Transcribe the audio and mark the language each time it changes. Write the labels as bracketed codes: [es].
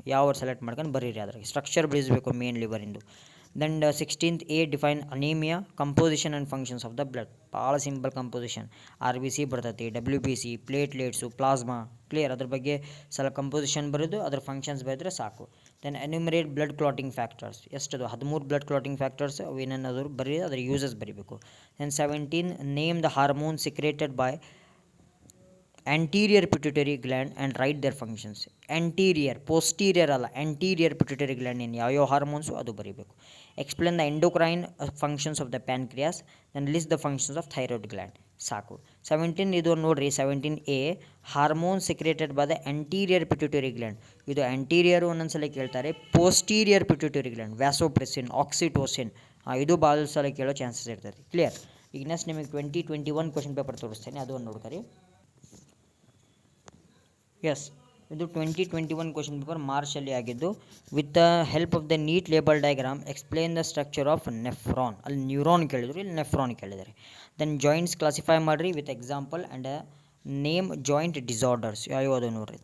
[kn] ಯಾವ ಸೆಲೆಕ್ಟ್ ಮಾಡ್ಕೊಂಡು ಬರೀರಿ, ಅದ್ರಾಗ ಸ್ಟ್ರಕ್ಚರ್ ಬಿಡಿಸಬೇಕು main ಲಿವರಿಂದು. [en] Then 16th A, define anaemia, composition and functions of the blood. [kn] ಭಾಳ ಸಿಂಪಲ್ ಕಂಪೋಸಿಷನ್. RBC ಬರ್ತೈತಿ, WBC, ಪ್ಲೇಟ್ಲೆಟ್ಸು, ಪ್ಲಾಸ್ಮಾ. ಕ್ಲಿಯರ್? ಅದ್ರ ಬಗ್ಗೆ ಸ್ವಲ್ಪ ಕಂಪೋಸಿಷನ್ ಬರೋದು, ಅದ್ರ ಫಂಕ್ಷನ್ಸ್ ಬರೆದ್ರೆ ಸಾಕು. [en] Then enumerate blood clotting factors. [kn] ಎಷ್ಟದು 13 blood clotting factors, ಅವು ಏನೇನಾದರೂ ಬರೀ ಅದ್ರ ಯೂಸಸ್ ಬರೀಬೇಕು. [en] Then 17, name the hormone secreted by anterior pituitary gland and write their functions. [kn] Anterior, posterior ಅಲ್ಲ, anterior pituitary gland ಏನು ಯಾವ ಹಾರ್ಮೋನ್ಸು ಅದು ಬರೀಬೇಕು. [en] Explain the endocrine functions of the pancreas. Then list the functions of thyroid gland. ಸಾಕು. 17 [kn] ಇದು ನೋಡಿರಿ, [en] 17A, hormone secreted by the anterior pituitary gland. [kn] ಇದು anterior ಒಂದೊಂದ್ಸಲ ಕೇಳ್ತಾರೆ. posterior pituitary gland, ವ್ಯಾಸೋಪ್ರೆಸಿನ್, oxytocin. ಇದು ಭಾಳ ಸಲ ಕೇಳೋ ಚಾನ್ಸಸ್ ಇರ್ತದೆ. ಕ್ಲಿಯರ್? ಈಗ ನೆಕ್ಸ್ಟ್ ನಿಮಗೆ 2021 ಕ್ವಶನ್ ಪೇಪರ್ ತೋರಿಸ್ತೇನೆ, ಅದು ಒಂದು ನೋಡ್ಕರಿ. [en] yes, [kn] ಇದು 2021 ಕ್ವಶನ್ ಪೇಪರ್ ಮಾರ್ಚಲ್ಲಿ ಆಗಿದ್ದು. [en] With the help of the neat label diagram, explain the structure of nephron. [kn] ಅಲ್ಲಿ ನ್ಯೂರಾನ್ ಕೇಳಿದ್ರು, ಇಲ್ಲಿ ನೆಫ್ರಾನ್ ಕೇಳಿದ್ದಾರೆ. ದೆನ್ ಜಾಯಿಂಟ್ಸ್ ಕ್ಲಾಸಿಫೈ ಮಾಡಿರಿ [en] With example and name joint disorders. [kn] ಯಾವುದು ನೋಡಿರಿ.